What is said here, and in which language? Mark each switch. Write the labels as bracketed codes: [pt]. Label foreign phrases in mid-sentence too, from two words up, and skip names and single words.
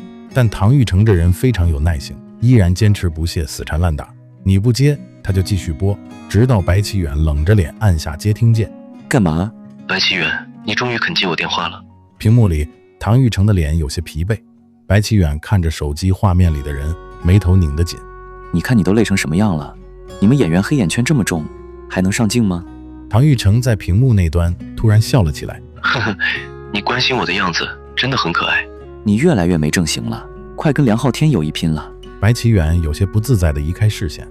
[zh] 但唐玉成这人非常有耐性，依然堅持不懈，死纏爛打。你不接他就繼續撥，直到白啟遠冷着臉按下接聽鍵。幹嘛？白啟遠，你終於肯接我電話了。屏幕裡唐玉成的臉有些疲憊，白啟遠看着手機畫面裡的人，眉頭擰得緊。你看你都累成什麼樣了，你們演员黑眼圈這麼重，還能上鏡嗎？唐玉成在屏幕那端突然笑了起来。呵呵，你關心我的樣子真的很可愛。你越来越没正形了，快跟梁浩天有一拼了。白啟遠有些不自在地移開視線。